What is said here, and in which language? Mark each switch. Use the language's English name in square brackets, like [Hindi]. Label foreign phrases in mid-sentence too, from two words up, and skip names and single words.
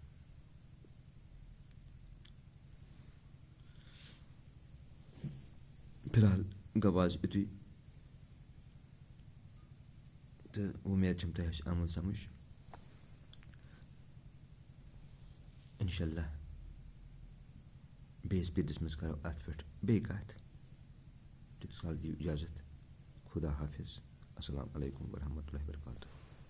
[Kashmiri] فِلحال گوٚو آز یُتُے تہٕ اُمید چھَم تۄہہِ آسہِ آمُت سَمٕجھ. [Arabic] اِنشاء اللہ [Kashmiri] بیٚیِس پیٖرِس منٛز کَرو اَتھ پٮ۪ٹھ بیٚیہِ کَتھ. تیٖتِس کال دِیِو اِجازت. خُدا حافِظ. [Arabic] اَسَلامُ علیکُم ورحمتہ اللہ وبرکاتہ.